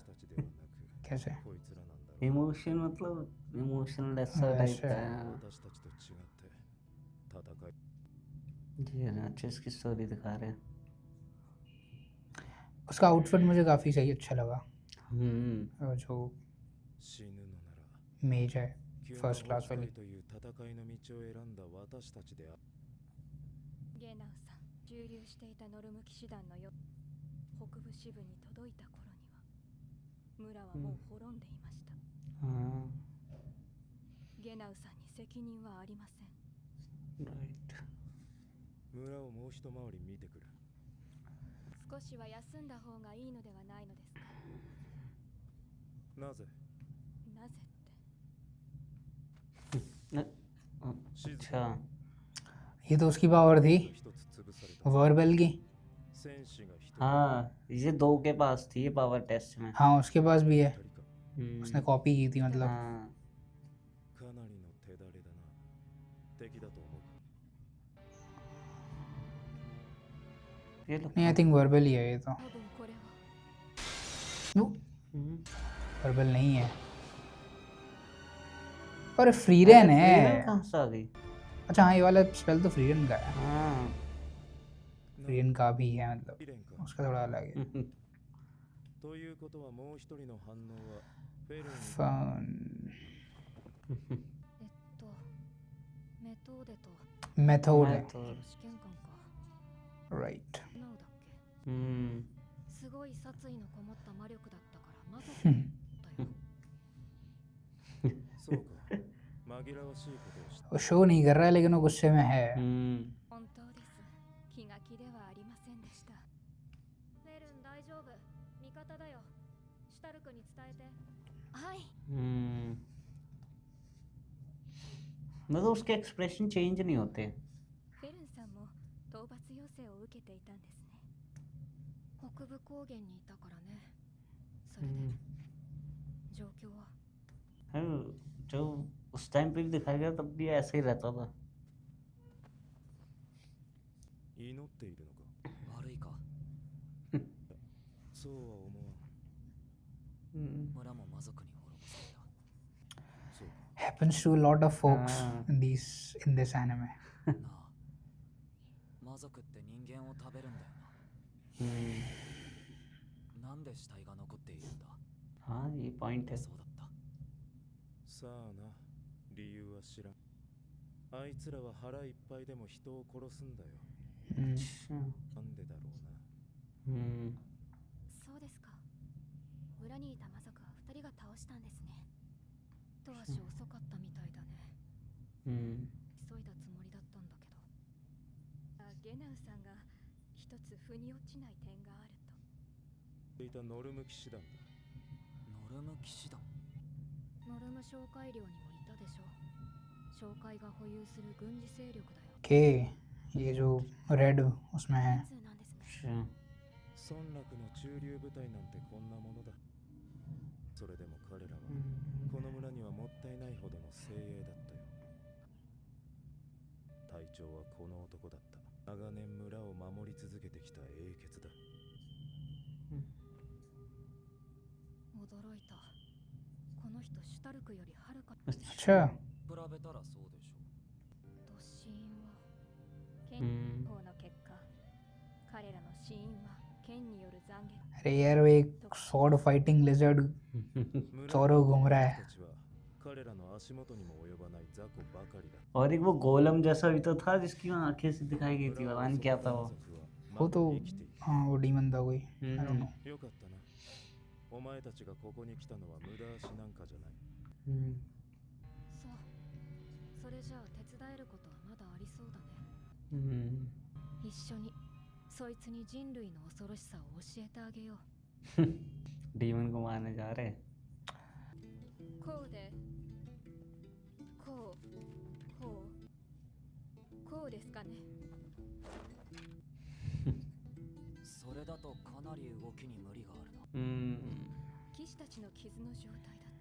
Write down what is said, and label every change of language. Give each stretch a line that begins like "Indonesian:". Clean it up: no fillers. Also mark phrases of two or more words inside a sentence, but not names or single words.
Hindi: कैसे? इमोशन मतलब इमोशनल ऐसा टाइप वैसे का है। जी अच्छे इसकी स्टोरी दिखा रहे हैं। उसका आउटफिट मुझे काफ़ी सही अच्छा लगा। जो
Japanese: 死ぬのなら
Hindi: मेज है
Japanese: 急な
English: first class
Japanese: 崩
Hindi: वाली
Japanese: 壊という戦いの道を選んだ私たちであゲナウさん、駐留していたノルム騎士団のよ北部支部に届いた頃には村はもう滅んでいました。
Hindi: हाँ
Japanese: ゲナウさんに責任はありません。
Hindi: राइट
Japanese: 村をもう一回り見てくる。少しは休んだ方がいいのではないのですか。なぜなぜって。
Hindi: अच्छा ये तो उसकी पावर थी
Japanese: 一つ潰された
Hindi: वर्बल की
Japanese: 戦士が一人
Hindi: हाँ ये 2 के पास थी ये
English: power test
Hindi: में हाँ उसके पास भी है
Japanese: 二人か
Hindi: उसने कॉपी की थी मतलब हाँ
Japanese: かなりの手だれだな。敵だと思う。
Hindi: ये लो नहीं आई थिंक वर्बल ही है ये तो
Japanese: 多分これは
Hindi: वर्बल नहीं है पर फ्रीरन है फ्रीडम कहाँ से आ गई अच्छा हाँ ये वाला स्पेल तो फ्रीरन का है हाँ
Japanese: な
Hindi: फ्रीरन का भी है मतलब
Japanese: 試練か。
Hindi: उसका थोड़ा अलग है
Japanese: ということはもう一人の反応はフェルン
Hindi: फन
Japanese: メトーデと
Hindi: मेथड है मैं तो
Japanese: 試験官か。
Hindi: राइट
Japanese: ナウだっけ。
Hindi: हम्म
Japanese: すごい殺意のこもった魔力だったから魔族
Hindi: हम्म,
Japanese: だよ。そうか。紛らわしいことをした。
Hindi: वो शो नहीं कर रहा है लेकिन वो गुस्से में है
Japanese: 本当です。気が気ではありませんでした。フェルン大丈夫。味方だよ。シュタルクに伝えて。はい。
Hindi: मतलब उसके
English: expression change
Hindi: नहीं होते
Japanese: フェルンさんも討伐要請を受けていたんですね。北部高原にいたからね。それで状況は
Hindi: हाँ, जो उस टाइम पे भी दिखाया गया तब भी ऐसे ही रहता था
Japanese: 祈っているのか。悪いか。そうは思わん。村も魔族に滅ぼされた。そう
English: happens to a lot of folks
Hindi: हाँ।
English: in this anime
Japanese: なあ、魔族って人間を食べるんだよな。なんで死体が残っているんだ。
Hindi: हाँ ये पॉइंट है
Japanese: そうだった。さあな。理由は知らん。あいつらは腹いっぱいでも人を殺すんだよ。
Hindi: अच्छा
Japanese: なんでだろうな。そうですか。村にいた魔族は2人が倒したんですね。一足遅かったみたいだね。急いだつもりだったんだけど。ゲナウさんが一つ腑に落ちない点があると。いたノルム騎士団だ。ノルム騎士団。ノルム商会領にもいたでしょ。商会が保有する軍事勢力だよ。
Hindi: के ये जो रेड उसमें है
Japanese: 通なんですね。
Hindi: अच्छा
Japanese: 村落の中流部隊なんてこんなものだ。それでも彼らはこの村にはもったいないほどの精鋭だったよ。隊長はこの男だった。長年村を守り続けてきた英傑だ。驚いた。この人シュタルクよりはるか。
Hindi: अच्छा
Japanese: 比べたらそうでしょと死因は剣法の結果、彼らの死因は剣による斬撃。
Hindi: अरे यार वो एक
English: sword fighting lizard
Japanese: 村
Hindi: चौरों घूम रहा है
Japanese: たちは彼らの足元にも及ばない雑魚ばかりだ。
Hindi: और एक वो गोलम जैसा भी तो था जिसकी वहाँ आंखें से दिखाई गई थी पता नहीं क्या था वो वो तो हाँ वो डीमन था कोई
English: I don't know
Japanese: よかったな。お前たちがここに来たのは無駄足なんかじゃない。そう。それじゃあ手伝えることはまだありそうだね。一緒にそいつに人類の恐ろしさを教えてあげよう。
Hindi: डीमन को मारने जा रहे हैं
Japanese: こうで、こう、こう、こうですかね。それだとかなり動きに無理があるな。騎士たちの傷の状態だと。